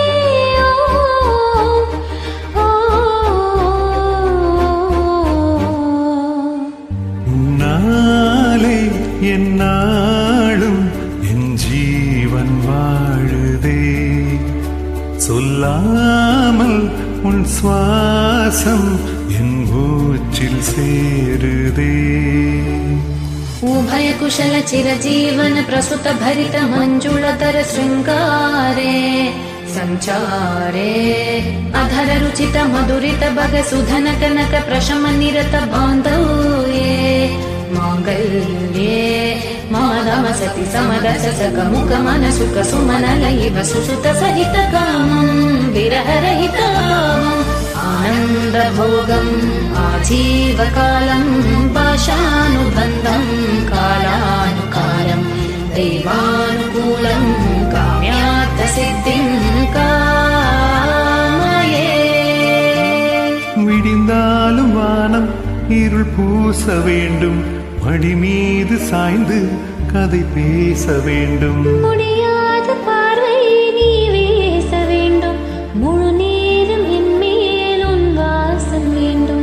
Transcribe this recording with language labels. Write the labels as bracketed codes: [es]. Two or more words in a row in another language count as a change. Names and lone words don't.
[ta] உன்னாலே என்னாலும் என் ஜீவன் வாழுதே. சொல்லாமல் உன் சுவாசம் என் மூச்சில் சேருதே. [sa] उभय कुशल चिरजीवन प्रसुत भरित मंजुलतर श्रृंगारे संचारे. अधर रुचित मधुरित भग सुधन कनक प्रशम निरत बांधव्ये. मांगल्ये माधव सति समरस सक मुख मन सुख सुमन लयि वसुसुत सहित कामं विरह रहित आनंद भोगम आजीवकालं पाशानुबन्धं कालानुकालं दैवानुकूलं काम्यार्थ सिद्धिं कामये. [ta] விடிந்தாலும் வானம் இருள் பூச வேண்டும். மடி மீது சாய்ந்து கதை பேச வேண்டும். முடியாத பார்வை நீ வீச வேண்டும். முழு நேரம் என் மேல் உன் வாசம் வேண்டும்.